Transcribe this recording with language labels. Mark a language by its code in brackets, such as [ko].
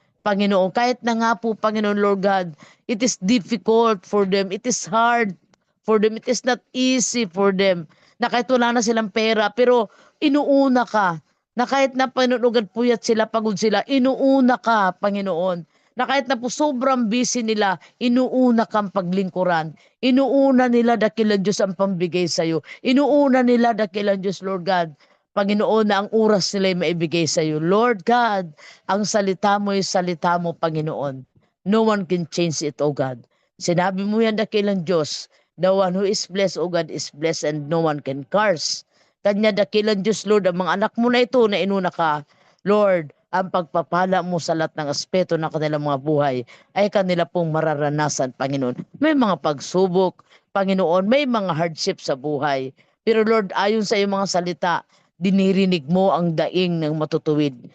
[tl] Panginoon, kahit na nga po, Panginoon Lord God, [en] it is difficult for them, [tl] it is hard for them, it is not easy for them, na kahit wala na silang pera, pero inuuna ka, na kahit na Panginoon, puyat sila, pagod sila, inuuna ka, Panginoon, na kahit na po sobrang busy nila, inuuna kang paglingkuran. Inuuna nila dakilang Diyos ang pambigay sa iyo. Inuuna nila dakilang Diyos, Lord God, Panginoon, na ang oras nila ay maibigay sa iyo. Lord God, ang salita mo ay salita mo, Panginoon. [en] No one can change it, O God. [tl] Sinabi mo yan dakilang Diyos, [en] the one who is blessed, O God, is blessed and no one can curse. [tl] Kanya dakilang Diyos, Lord, ang mga anak mo na ito na inuna ka, Lord, ang pagpapala mo sa lahat ng aspeto ng kanilang mga buhay ay kanila pong mararanasan, Panginoon. May mga pagsubok, Panginoon, may mga hardship sa buhay. Pero Lord, ayon sa iyong mga salita, dinirinig mo ang daing ng matutuwid.